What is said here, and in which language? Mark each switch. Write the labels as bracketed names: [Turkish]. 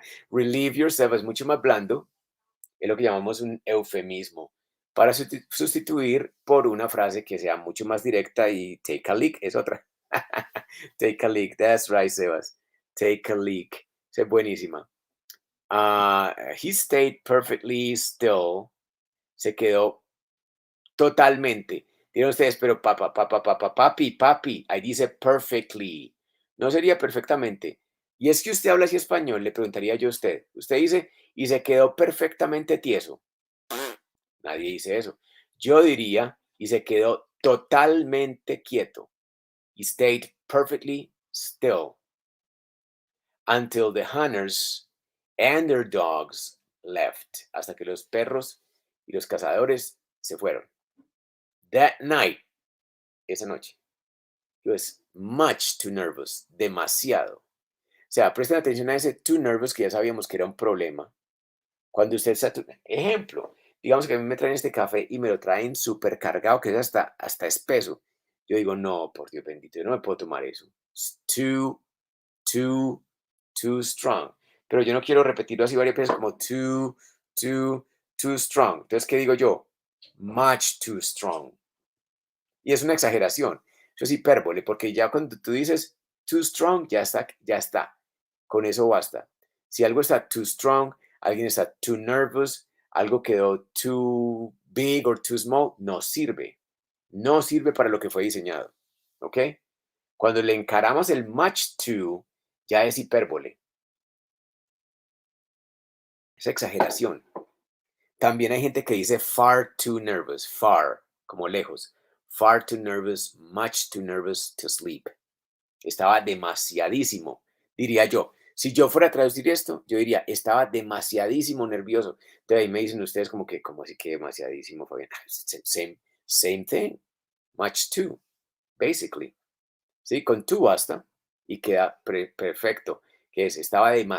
[Spanish] Relieve yourself es mucho más blando, es lo que llamamos un eufemismo, para sustituir por una frase que sea mucho más directa y [English] take a leak [Spanish] es otra. [English] Take a leak, that's right, Sebas. Take a leak, [Spanish] esa es buenísima. [English] He stayed perfectly still, [Spanish] se quedó totalmente. Dirán ustedes, pero papi, ahí dice perfectly. No sería perfectamente. Y es que usted habla así español, le preguntaría yo a usted. Usted dice, y se quedó perfectamente tieso. Nadie dice eso. Yo diría, y se quedó totalmente quieto. [English] He stayed perfectly still until the hunters and their dogs left. [Spanish] Hasta que los perros y los cazadores se fueron. [English] That night, [Spanish] esa noche, [English] he was much too nervous, [Spanish] demasiado. O sea, presten atención a ese too nervous que ya sabíamos que era un problema. Cuando usted está, ejemplo, digamos que a mí me traen este café y me lo traen súper cargado, que es hasta espeso. Yo digo, no, por Dios bendito, yo no me puedo tomar eso. [English] It's too, too strong. [Spanish] Pero yo no quiero repetirlo así varias veces como too, too strong. Entonces, ¿qué digo yo? [English] Much too strong. [Spanish] Y es una exageración. Eso es hipérbole, porque ya cuando tú dices too strong, ya está, ya está. Con eso basta. Si algo está too strong, alguien está too nervous, algo quedó [English] too big or too small, [Spanish] no sirve. No sirve para lo que fue diseñado. ¿Ok? Cuando le encaramos el much too, ya es hipérbole. Es exageración. También hay gente que dice [English] far too nervous, [Spanish] far, como lejos. [English] Far too nervous, much too nervous to sleep. [Spanish] Estaba demasiadísimo, diría yo. Si yo fuera a traducir esto, yo diría, estaba demasiadísimo nervioso. Entonces ahí me dicen ustedes como que, ¿cómo así que demasiadísimo, Fabián? [English] Same thing. Much too, basically. [Spanish] ¿Sí? Con too basta y queda perfecto. Que es, estaba